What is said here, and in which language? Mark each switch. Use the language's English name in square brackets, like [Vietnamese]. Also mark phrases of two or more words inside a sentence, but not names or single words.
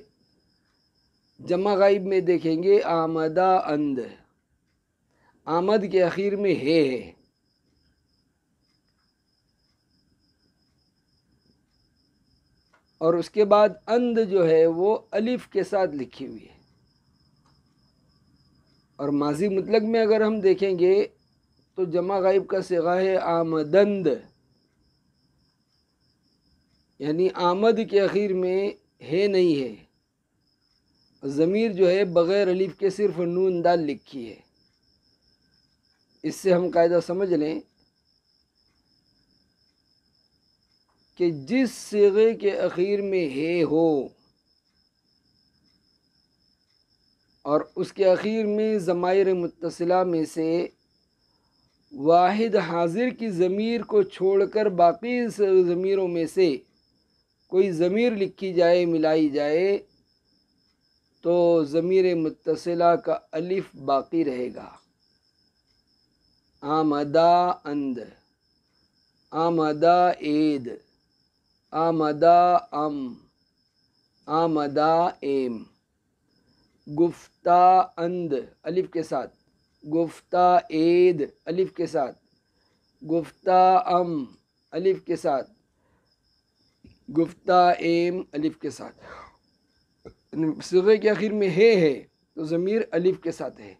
[Urdu] جمع غائب میں دیکھیں گے [Persian] آمدہ اند، [Urdu] آمد کے اخیر میں ہے اور اس کے بعد اند جو ہے وہ الف کے ساتھ لکھی ہوئی ہے. اور ماضی مطلق میں اگر ہم دیکھیں گے تو جمع غائب کا صیغہ ہے آمدند، یعنی آمد کے اخیر میں ہے نہیں ہے، ضمیر جو ہے بغیر الف کے صرف نون دال لکھی ہے. اس سے ہم قاعدہ سمجھ لیں کہ جس صیغے کے اخیر میں ہے ہو اور اس کے اخیر میں ضمائر متصلہ میں سے واحد حاضر کی ضمیر کو چھوڑ کر باقی ضمیروں میں سے کوئی ضمیر لکھی جائے، ملائی جائے، تو ضمیر متصلہ کا الف باقی رہے گا. [Persian] آمدہ اند، آمدہ عید، آمدہ ام، آمدہ ایم. گفتہ اند [Urdu] الف کے ساتھ، [Persian] گفتہ عید [Urdu] الف کے ساتھ، [Persian] گفتہ ام [Urdu] الف کے ساتھ، [Persian] گفتہ ایم [Urdu] الف کے ساتھ. صیغے کے آخر میں ہے تو ضمیر الف کے ساتھ ہے.